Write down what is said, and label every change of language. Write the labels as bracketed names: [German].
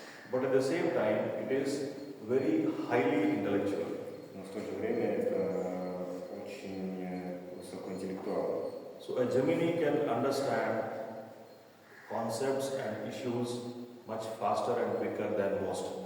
[English] But at the same time, it is very highly intellectual. [Russian] Но в то же время это очень высокоинтеллектуально. [English] So a Gemini can understand concepts and issues much faster and quicker than most.